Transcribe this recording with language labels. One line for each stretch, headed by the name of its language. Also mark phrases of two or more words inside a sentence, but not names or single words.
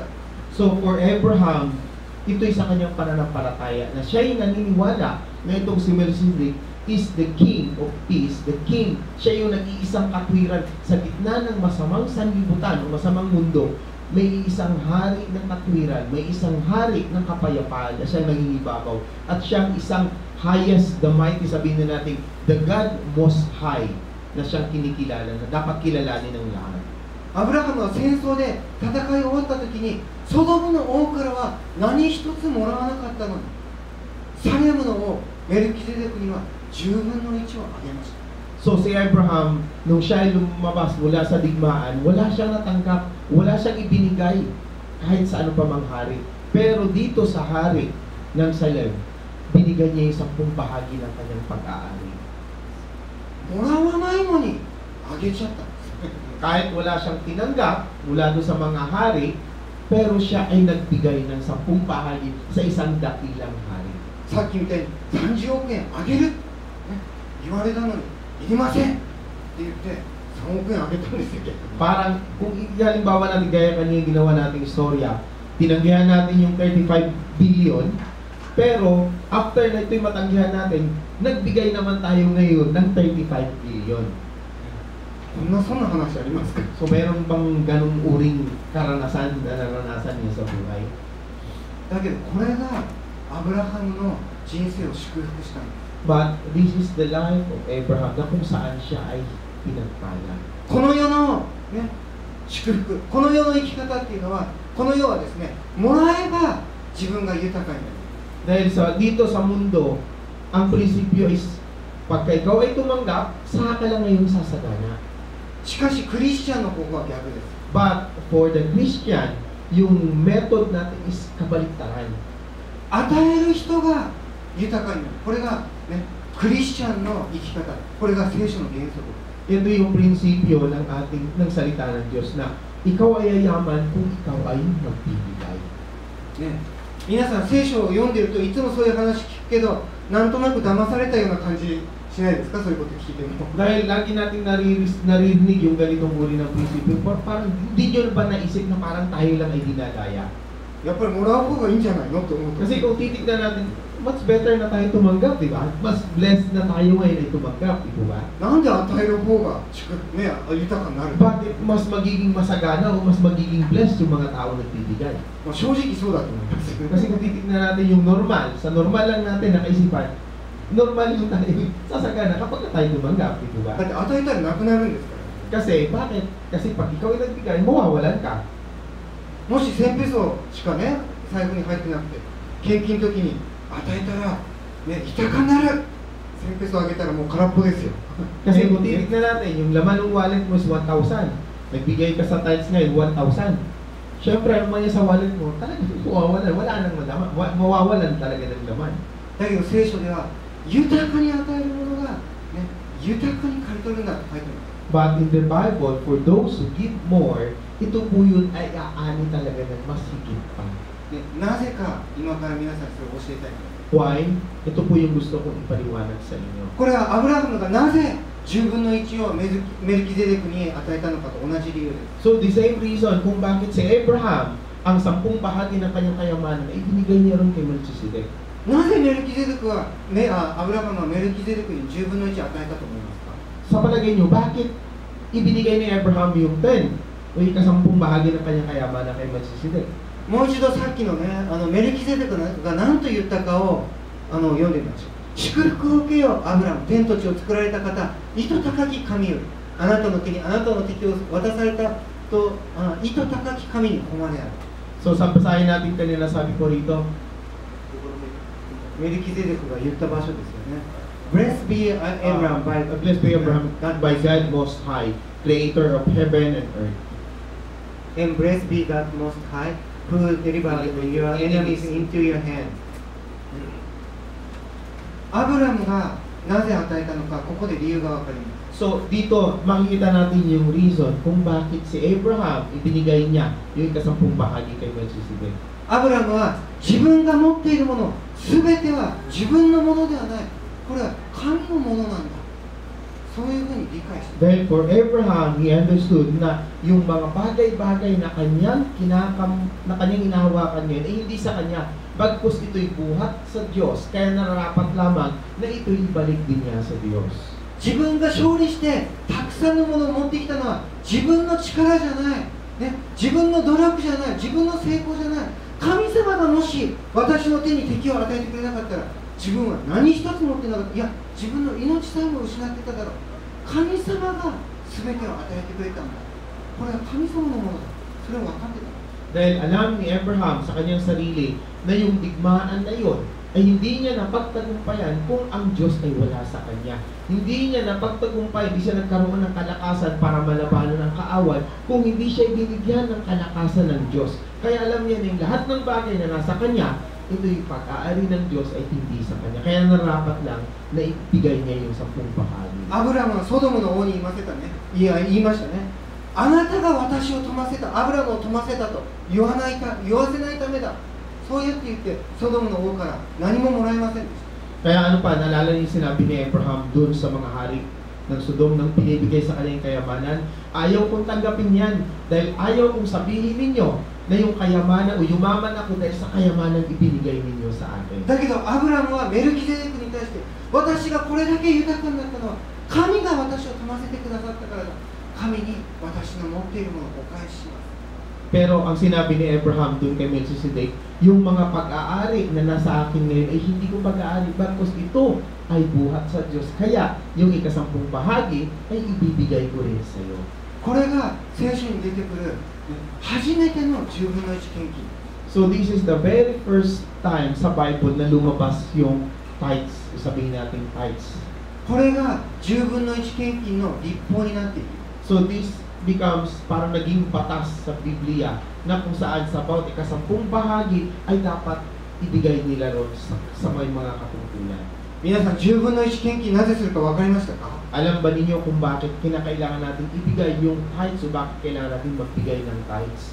English: So, for Abraham,
Filipino: ito'y sa kanyang pananampalataya na siya'y naniniwala na itong si Melchizedek
English: is the King of Peace, the King.
Filipino: Siya yung nag-iisang katwiran sa gitna ng masamang sanlibutan o masamang mundo. May isang hari ng katwiran, may isang hari ng kapayapaan na siya nangingibabaw. At siyang isang
English: highest, the mighty,
Filipino: sabihin na natin,
English: the God Most High.
Filipino: na siyang kinikilala, na dapat kilalanin ng lahat.
Japanese: アブラハムは戦争で戦い終わった時にソドムの王からは何一つもらわなかったのにサレムの王メルキゼデクには10分の1をあげました。
Filipino: So si Abraham, nung siya ay lumabas mula sa digmaan, wala siyang natanggap, wala siyang ibinigay kahit sa ano pa mang hari. Pero dito sa hari ng Salem, binigay niya yung 10 bahagi ng kanyang pag-aari.
Japanese: もらわないのにあげちゃった。
Filipino: Kahit wala siyang tinanggap mula doon sa mga hari, pero siya ay nagbigay ng 10 bahagi sa isang dakilang hari.
Japanese: さっきみたいに30億円あげる、ね、言われたのにいりませんって言って3億円あげたんですよ。
Filipino: Parang kung halimbawa natin gaya kanina ginawa nating istorya, tinanggihan natin yung 35 billion, pero after na ito'y matanggihan natin, nagbigay naman tayo ngayon ng 35 billion.
Japanese: そんな話ありますか？
Filipino: So meron bang ganung uring karanasan na naranasan niya sa buhay?
Japanese: だけどこれがアブラハムの人生を祝福したんです。
English: But this is the life of Abraham
Filipino: na kung saan siya ay pinagpala.
Japanese: この世の、ね、祝福、この世の生き方っていうのは、この世はですね、もらえば自分が豊かになる。
Filipino: Dahil dito sa mundo, ang prinsipyo is pagka ikaw ay tumanggap, saka ka lang ngayon sasagana.
Japanese: しかしクリスチャンの方法は逆です。
English: But for the Christian,
Filipino: yung method natin is kabaliktaran.
Japanese: 与える人が豊かになる。これが、ね、クリスチャンの生き方。これが聖書の原則。
Filipino: Ito yung prinsipyo ng salita ng Diyos na ikaw ay yayaman kung ikaw ay magbibigay.
Japanese: ね、皆さん聖書を読んでるといつもそういう話聞くけど、なんとなく騙されたような感じしないですか？そういうこと聞いても。
Filipino: Dahil lagi nating naririnig yung ganitong uri ng prinsipyo, parang hindi nyo ba naisip na parang tayo lang ay dinadaya?
Japanese: やっぱりもらう方がいいんじゃないのって思うと。
Filipino: Kasi kung titignan natin,
English: much better
Filipino: na tayo tumanggap, di ba? Mas blessed na tayo ngayon ay tumanggap, di ba?
Japanese: なんで与える方がね、豊かになるの？
Filipino: Bakit mas magiging masagana o mas magiging blessed yung mga tao nagbibigay?
Japanese: まあ正直そうだと思います。
Filipino: Kasi kung titignan natin yung normal, sa normal lang natin nakaisipan, normal yung tayo sasagana kapag tayo tumanggap, di ba?
Japanese: だって与えたらなくなるんですから。
Filipino: Kasi, bakit? Kasi pag ikaw ay nagbigay, mawawalan ka.
Japanese: もし1000ペソしかね、財布に入ってなくて、献金の時に与えたら、ね、豊かになる。1000ペソあげたらもう空っぽですよ。
Filipino: Kasi kung titignan natin, yung laman ng wallet mo is 1,000. Nagbigay ka sa tithes ngayon, 1,000. Siyempre, ang mga sa wallet mo, talaga mawawalan. Wala nang malaman. Mawawalan talaga ng laman.
Japanese: だけど聖書では、豊かに与えるものが、ね、豊かに刈り取るんだと書いてます。
English: But in the Bible, for those who give more,
Filipino: ito po yun ay aani talaga ng mas higit pa.
Japanese: ね、なぜか今から皆さんそれを教えたい。
English: Why?
Filipino: Ito po yung gusto kong ipaliwanag sa inyo.
Japanese: これはアブラハムがなぜ10分の1をメルキゼデクに与えたのかと同じ理由です。
English: So the same reason
Filipino: kung bakit si Abraham, ang 10 bahagi ng kanyang kayamanan ay ibinigay niya rin kay Melchizedek.
Japanese: なぜメルキゼデクは、アブラハムはメルキゼデクに10分の1を与えたと思いますか？
Filipino: Sa palagay niyo, bakit ibinigay ni Abraham yung 10 o yung 10 bahagi ng kanyang kayamanan kay Melchizedek?
Japanese: もう一度さっきのね、メルキゼデクが何と言ったかを読んでみましょう。祝福を受けよ、アブラム、天と地を作られた方、意図高き神より、あなたの手にあなたの敵を渡されたと、意図高き神に誉れある。
Filipino: So sa basahin natin kanina, sabi ko rito,
Japanese: メルキゼデクが言った場所ですよね。
English: Blessed be Abraham by Blessed be Abraham by God Most High, Creator of heaven and earth. And blessed be God Most High, who delivered your enemies into your hand.
Japanese: アブラムがなぜ与えたのか、ここで理由がわかります。
Filipino: So dito, makikita natin yung reason kung bakit si Abraham ibinigay niya yung 10 bahagi kay Melchizedek.
Japanese: アブラムは自分が持っているもの、すべては自分のものではない。これは神のものなんだ。そういうふうに理解して。
English: Then for Abraham, he understood
Filipino: na yung mga bagay-bagay na kanyang hinahawakan ngayon ay hindi sa kanya. Bagkus ito'y buhat sa Diyos, kaya nararapat lamang na ito'y ibalik din niya sa Diyos.
Japanese: 自分が勝利してたくさんのものを持ってきたのは自分の力じゃない、ね、自分の努力じゃない、自分の成功じゃない。神様がもし私の手に敵を与えてくれなかったら自分は何一つ持ってなかった。いや、自分の命さえも失ってただろう。神様が全てを与えてくれたんだ。これは神様のものだ。それを分かってた。
Filipino: Dahil alam ni Abraham sa kanyang sarili na yung digmaan na yon ay hindi niya napagtagumpayan kung ang Diyos ay wala sa kanya. Hindi niya napagtagumpay, hindi siya nagkaroon ng kalakasan para malabanan ang kaaway kung hindi siya binigyan ng kalakasan ng Diyos. Kaya alam niya na yung lahat ng bagay na nasa kanya, ito yung pag-aari ng Diyos ay hindi sa kanya. Kaya narapat lang na ibigay niya yung 10 bahagi.
Japanese: アブラムはソドムの王に言いましたね。言いましたね。あなたが私を富ませた、アブラムを富ませたと言わせないためだ。そうやって言って、ソドムの王から何ももらえませんでした。
Filipino: Kaya ano pa, naalala niyo sinabi ni Abraham doon sa mga hari ng Sodom nang pinibigay sa kanyang kayamanan, ayaw kong tanggapin yan dahil ayaw kong sabihin ninyo na yung kayamanan o yumaman ako dahil sa kayamanan ibinigay ninyo sa akin.
Japanese: だけどアブラムはメルキゼデクに対して、私がこれだけ豊かになったのは神が私を富ませてくださったからだ。神に私の持っているものをお返しします。
Filipino: Pero ang sinabi ni Abraham doon kay Melchizedek, yung mga pag-aari na nasa akin ngayon ay hindi ko pag-aari, bagkus ito ay buhat sa Diyos. Kaya yung 10 bahagi ay ibibigay ko rin sa iyo.
Japanese: これが聖書に出てくる初めての10分の1献金。
English: So this is the very first time
Filipino: sa Bible na lumabas yung tithes, sabihin natin tithes.
Japanese: これが10分の1献金の立法になっている。
English: So this becomes
Filipino: parang naging batas sa Biblia na kung saan sa bawat 10 bahagi ay dapat ibigay nila ron sa may mga katungkulan.
Japanese: 皆さん10分の1献金なぜするか分かりましたか？
Filipino: Alam ba ninyo kung bakit kinakailangan natin ibigay yung tithes o bakit kailangan natin magbigay ng tithes?